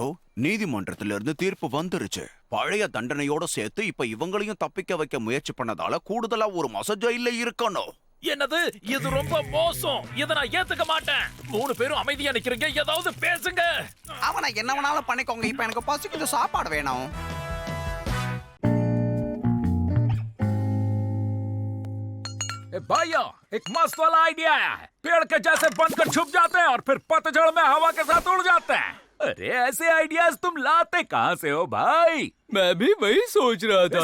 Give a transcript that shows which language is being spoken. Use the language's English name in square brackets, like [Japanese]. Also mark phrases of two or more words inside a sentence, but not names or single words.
[Tamil] நீதிமன்றத்துல இருந்து தீர்ப்பு வந்துருச்சு. பழைய தண்டனையோட சேர்த்து இப்ப இவங்களையும் தப்பிக்க வைக்க முயற்சி பண்ணதால கூடுதலா 1 மாசம் ஜெயில இருக்கணும். என்னது? இது ரொம்ப மோசம். இதை நான் ஏத்துக்க மாட்டேன். 3 பேரும் அமைதியா நிக்கிறீங்க, ஏதாவது பேசுங்க. அவனை என்ன வேணாலும் பண்ணிக்கோங்க. இப்ப எனக்கு பசிக்குது, சாப்பாடு வேணும். [Hindi] भाइयों, एक मस्त वाला आइडिया आया है। पेड़ के जैसे बनकर छुप जाते हैं और फिर पतझड़ में हवा के साथ उड़ जाते हैं। अरे ऐसे आइडियाज तुम लाते कहाँ से हो भाई? मैं भी वही सोच रहा था।